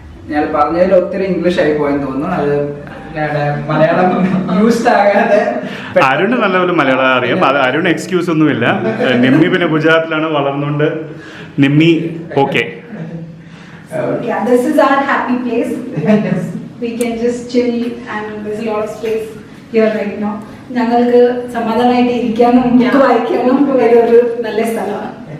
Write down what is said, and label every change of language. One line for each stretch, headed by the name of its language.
Malayalam: ഞാൻ പറഞ്ഞതിൽ ഒത്തിരി ഇംഗ്ലീഷ് ആയി പോയെന്ന് തോന്നുന്നു. അത് മലയാളം യൂസ്ഡ് ആകാതെ. അരുണ് നല്ലപോലെ മലയാളം അറിയാം. അത് അരുൺ എക്സ്ക്യൂസ് ഒന്നുമില്ല. നിമ്മി പിന്നെ ഗുജറാത്തിലാണ് വളർന്നുകൊണ്ട് Nimmi okay.
English: Yeah, this is our happy place. We can just chill and there's a lot of space here right now.
Malayalam: ഞങ്ങൾക്ക് സമാധാനമായിട്ട് ഇരിക്കാനും ബുക്ക് വായിക്കാനും ഒരു നല്ല സ്ഥലമാണ്.